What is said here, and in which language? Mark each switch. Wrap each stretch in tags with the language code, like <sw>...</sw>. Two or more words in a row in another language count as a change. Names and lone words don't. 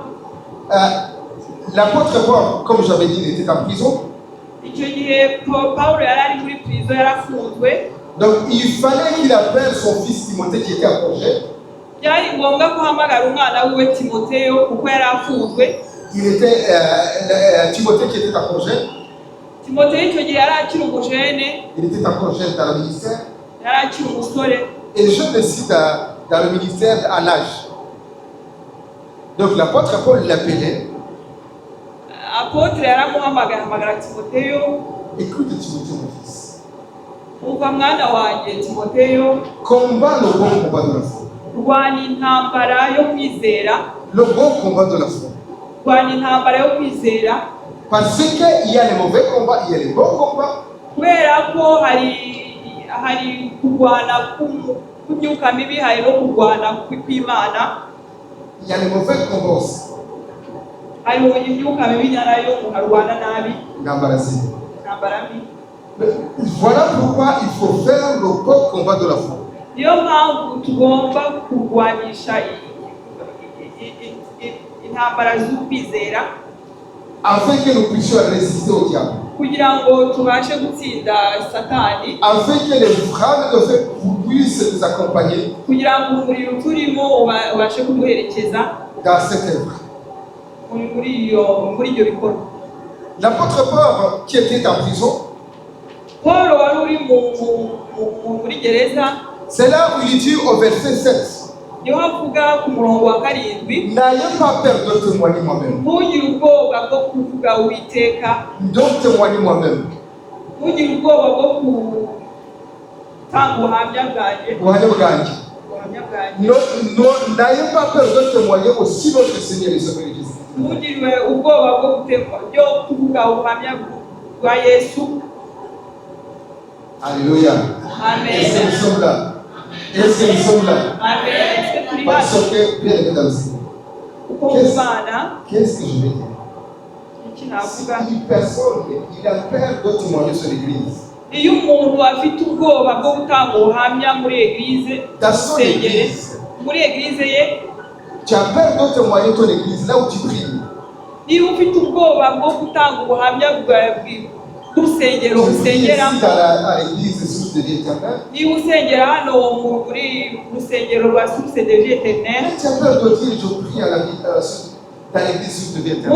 <fr>l'apôtre Paul, comme j'avais dit, il était en prison.</fr> <rw>icyo gihe Paul yari ari muri prison, yarafunzwe.</rw> <fr>Donc il fallait qu'il appelle son fils Timothée qui était en congé.</fr> <rw>Byari ngombwa ko ahamagara umwana wiwe Timoteyo kuko yari afunzwe.</rw> <fr>Il était Timothée qui était en congé.</fr> <rw>Timoteyo icyo gihe yari akiri umujene,</rw> <fr>Il était en congé dans le ministère.</fr> <rw>yari akiri umusore.</rw> <fr>Et le jeune aussi dans le ministère à l'âge. Donc l'apôtre Paul l'appelait.</fr> <rw>Apotre yaramuhamagara Timoteyo.</rw> <fr>Écoute Timothée mon fils.</fr> <rw>Umva mwana wanjye Timoteyo,</rw> <fr>Combat le bon combat de la foi.</fr> <rw>rwanya intambara yo kwizera.</rw> <fr>Le bon combat de la foi.</fr> <rw>Rwanya intambara yo kwizera.</rw> <fr>Parce qu'il y a les mauvais combats, il y a les bons combats.</fr> <rw>Kubera ko hari kurwana kumyuka mibi, hari no kurwana kw'Imana.</rw> <fr>Il y a les mauvais combats aussi.</fr> <rw>Hari imyuka mibi nayo harwana nabi. Intambara mbi.</rw> <fr>Voilà pourquoi il faut faire le bon combat de la foi.</fr> <rw>Niyo mpamvu tugomba kurwanisha intambara z'ukwizera,</rw> <fr>afin que nous puissions résister au diable.</fr> <rw>kugira ngo tubashe gutsinda Satani.</rw> <fr>Afin que les flammes de feu puisse nous accompagner</fr> <rw>kugira ngo umuriro turimo ubashe kuduherekeza</rw> <fr>dans cette œuvre.</fr> <rw>muri iryo bikorwa.</rw> <fr>L'apôtre Paul, qui était en prison,</fr> <rw>Paul wari uri muri gereza,</rw> <fr>c'est là où il dit au verset 7,</fr> <rw>niho avuga ku murongo wa 7,</rw> <fr>n'ayez pas peur de témoigner moi-même.</fr> <rw>ntugire ubwoba bwo kuvuga Uwiteka,</rw> <fr>Donc témoigner moi-même.</fr> <rw>ntugire ubwoba bwo gutanga ubuhamya bwanjye.</rw> <fr>N'ayez pas peur de témoigner aussi notre Seigneur et Sauveur Jésus.</fr> <rw>ntugire ubwoba bwo kuvuga ubuhamya bwa Yesu.</rw> <fr>Alléluia.</fr> <rw>Amen.</rw> <fr>Est-ce que nous sommes là? Est-ce que nous sommes là? Amen. Est-ce que tu Parce que, bien aimé dans le Seigneur, qu'est-ce que je vais dire? Si personne, il a peur de témoigner sur l'église.</fr> <rw>Iyo umuntu afite ubwoba bwo gutanga ubuhamya muri eglise, muri eglise ye,</rw> <fr>tu as peur de témoigner ton église là où tu pries.</fr> <rw>Iyo ufite ubwoba bwo gutanga ubuhamya bw'urusengero usengeramo, niba usengera hano muri rusengero rwa Source de Vie Éternelle,</rw> <fr>tu as peur de dire je prie à la dans l'église Source de Vie Éternelle.</fr>